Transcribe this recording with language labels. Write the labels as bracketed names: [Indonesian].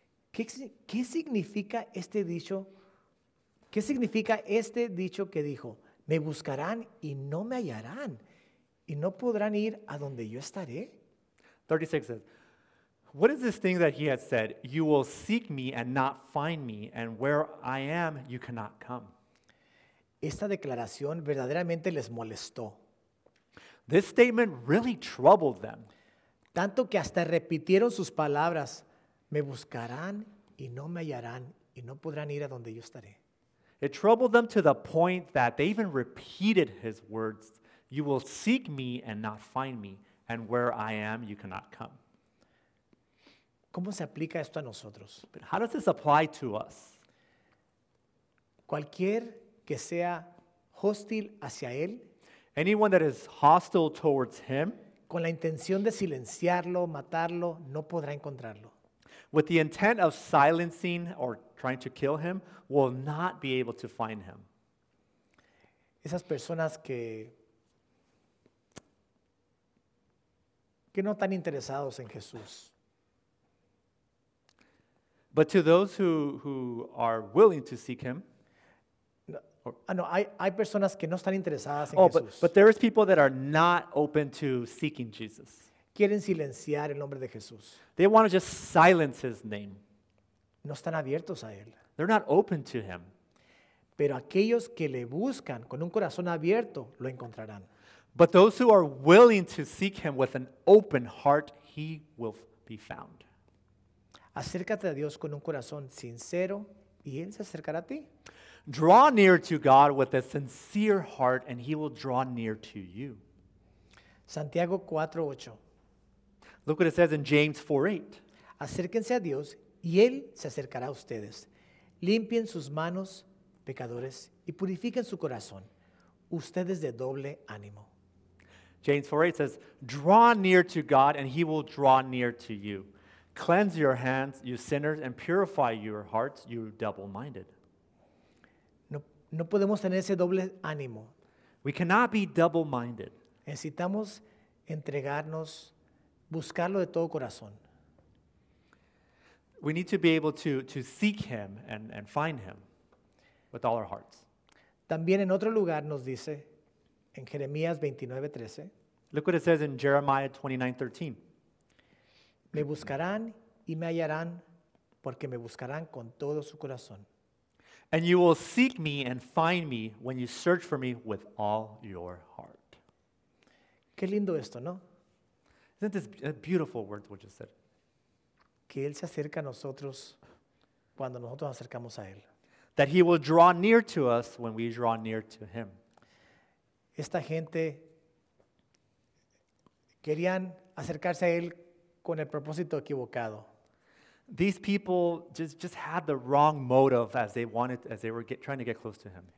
[Spanish] ¿Qué significa este dicho? Que dijo, me buscarán y no me hallarán, y no podrán ir a donde yo estaré? [English] 36 says, what is this thing that he had said? You will seek me and not find me, and where I am, you cannot come. [Spanish] Esta declaración verdaderamente les molestó. [English] This statement really troubled them. [Spanish] Tanto que hasta repitieron sus palabras, me buscarán y no me hallarán, y no podrán ir a donde yo estaré. [English] It troubled them to the point that they even repeated his words, you will seek me and not find me, and where I am, you cannot come. [Spanish] ¿Cómo se aplica esto a nosotros? [English] But how does this apply to us? [Spanish] Cualquier que sea hostil hacia él, [English] anyone that is hostile towards him, [Spanish] con la intención de silenciarlo, matarlo, no podrá encontrarlo. [English] With the intent of silencing or trying to kill him, will not be able to find him. [Spanish] Esas personas que no están interesados en Jesús. [English] But to those who are willing to seek him. [Spanish] Hay personas que no están interesadas en Jesús. [English] But there is people that are not open to seeking Jesus. [Spanish] Quieren silenciar el nombre de Jesús. [English] They want to just silence his name. [Spanish] No están abiertos a él. [English] They're not open to him. [Spanish] Pero aquellos que le buscan con un corazón abierto lo encontrarán. [English] But those who are willing to seek him with an open heart, he will be found. [Spanish] Acércate a Dios con un corazón sincero y él se acercará a ti. [English] Draw near to God with a sincere heart and he will draw near to you. [Spanish] Santiago 4:8. [English] Look what it says in James 4:8. [Spanish] Acérquense a Dios y él se acercará a ustedes. Limpien sus manos, pecadores, y purifiquen su corazón, ustedes de doble ánimo. [English] James 4:8 says, draw near to God and he will draw near to you. Cleanse your hands, you sinners, and purify your hearts, you double-minded. [Spanish] No podemos tener ese doble ánimo. [English] We cannot be double-minded. [Spanish] Necesitamos entregarnos, buscarlo de todo corazón. [English] We need to be able to seek him and find him with all our hearts. [Spanish] También en otro lugar nos dice, en Jeremías 29:13. [English] Look what it says in Jeremiah 29:13. [Spanish] Me buscarán y me hallarán porque me buscarán con todo su corazón. [English] And you will seek me and find me when you search for me with all your heart. [Spanish] Qué lindo esto, ¿no? [English] Isn't this a beautiful word, what you said? [Spanish] Que él se acerca a nosotros cuando nosotros acercamos a Él. [English] That He will draw near to us when we draw near to Him. [Spanish] Esta gente querían acercarse a Él con el propósito equivocado. [English] These people just had the wrong motive as they were trying to get close to him.